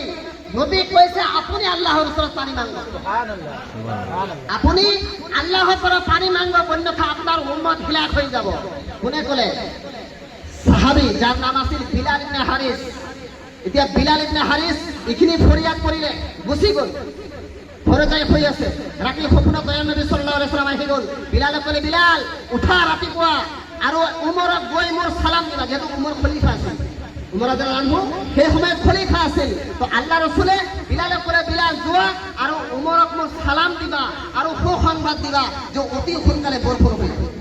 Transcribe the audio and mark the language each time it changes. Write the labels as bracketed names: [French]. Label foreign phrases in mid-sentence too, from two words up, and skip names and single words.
[Assamese] নবী কৈছে আপুনি আল্লাহৰ ওচৰত পানী মাগক, আপুনি আল্লাহৰ পৰা পানী মাগক, অন্যথা আপোনাৰ উম্মত হিলাক হৈ যাব। কোনে ক'লে? সাহাবী যাৰ নাম আছিল বিলাল ইবনে হাৰিছ। এতিয়া বিলাল ইবনে হাৰিছ এইখিনি ফৰিয়াদ কৰিলে, গুচি গ'ল। ঘরে যাই শুই আছে ৰাতি সপোনত দয়াল নবী [Arabic] صلى الله عليه وسلم [Assamese] আহি গ'ল বিলালক ক'লে বিলাল উঠা ৰাতিপুৱা আৰু উমৰক গৈ মোৰ সালাম দিবা যেহেতু উমৰ খলিফা আছিল উমৰ [Arabic] رضي الله عنه [Assamese] সেই সময়ত খলিফা আছিল তো আল্লাহ ৰসুলে বিলালক ক'লে বিলাল যোৱা আৰু উমৰক মোৰ সালাম দিবা আৰু সুসংবাদ দিবা যে অতি সোনকালে বৰষুণ হ'ব